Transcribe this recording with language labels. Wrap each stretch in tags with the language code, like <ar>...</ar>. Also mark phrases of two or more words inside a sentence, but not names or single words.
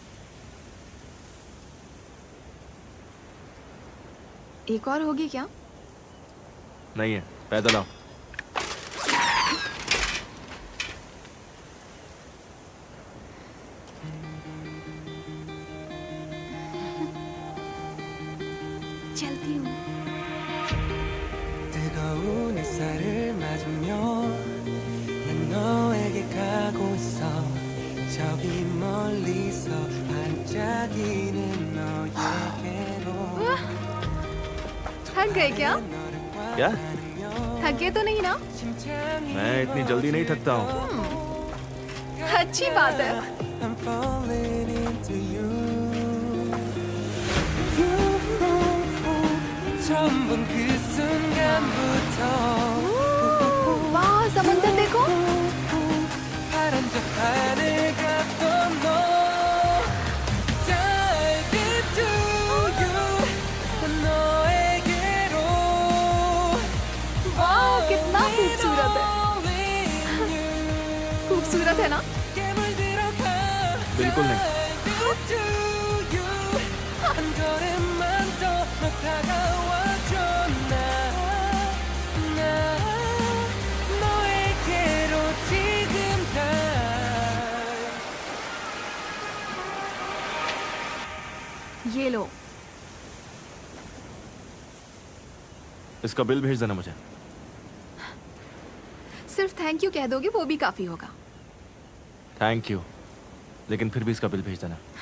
<hi>एक और होगी क्या? नहीं है, पैदल आओ। चलती हूँ।</hi> <ko>뜨거운 햇살을 맞으며 난 너에게 가고 있어. 저기 멀리서 반짝이는 너에게로.</ko> <hi>थक गए क्या? क्या? थके तो नहीं ना? मैं इतनी जल्दी नहीं थकता हूँ। अच्छी बात है।</hi> <en>I'm falling into you.</en> <ko>처음 본 그 순간부터</ko> <hi>वाह, समंदर देखो।</hi> <ko>파란 저 하늘 같던 너</ko> <en>Dive into you</en> <ko>너에게로</ko> <hi>वाह, कितना खूबसूरत है। खूबसूरत है ना? बिल्कुल नहीं।</hi> <ko>한 걸음만 더 너 다가와줘 나 너에게로 지금 다</ko> <hi>ये लो। इसका बिल भेज देना मुझे। सिर्फ</hi> <en>thank you</en> <hi>कह दोगे वो भी काफी होगा।</hi> <en>thank you,</en> <hi>लेकिन फिर भी इसका बिल भेज देना।</hi>